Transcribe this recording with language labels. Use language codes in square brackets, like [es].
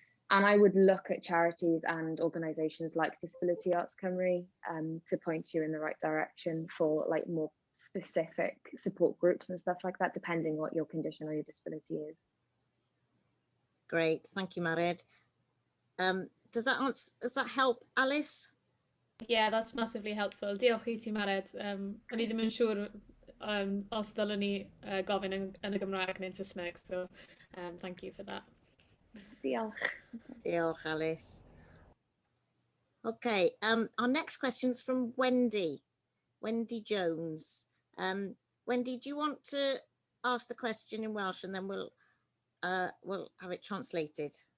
[en] And I would look at charities and organisations like Disability Arts Cymru to point you in the right direction for like more specific support groups and stuff like that, depending what your condition or your disability is. Great, thank you, Mared. Does that help, Alice? Yeah, that's massively helpful. [cy] Diolch I ti, Mared. O'n I ddim yn siŵr os ddylwn ni gofyn yn y Gymraeg neu'n Saesneg, [en] so thank you for that. [cy] Diolch. Diolch, Alice. [en] Okay, our next question's from Wendy Jones. Wendy, do you want to ask the question in Welsh and then we'll have it translated?